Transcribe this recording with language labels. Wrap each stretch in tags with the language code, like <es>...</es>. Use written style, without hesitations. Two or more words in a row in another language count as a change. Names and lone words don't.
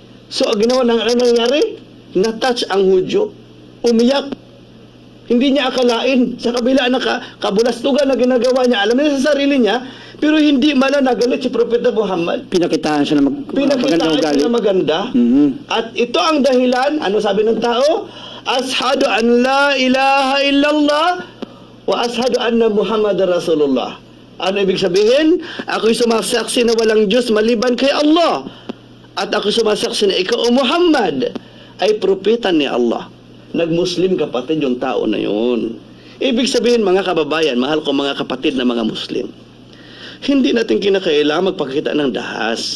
<tl>So, ang ginawa ng nangyari, na-touch ang Hudyo, umiyak. Hindi niya akalain sa kabila ng kabulastugan na ginagawa niya. Alam niya sa sarili niya, pero hindi mala nagalit si Propeta Muhammad. Pinakitaan siya ng Pinakitaan siya na maganda. At ito ang dahilan, ano sabi ng tao?</tl> <ar>أشهد أن لا إله إلا الله وأشهد أن محمدا رسول الله.</ar> <tl>Ano ibig sabihin? Ako'y sumasaksi na walang Diyos maliban kay Allah. At ako'y sumasaksi na ikaw, Muhammad, ay propeta ni Allah. Nag-Muslim kapatid yung tao na yun. Ibig sabihin, mga kababayan, mahal ko mga kapatid na mga Muslim, hindi natin kinakailangan magpakita ng dahas.</tl>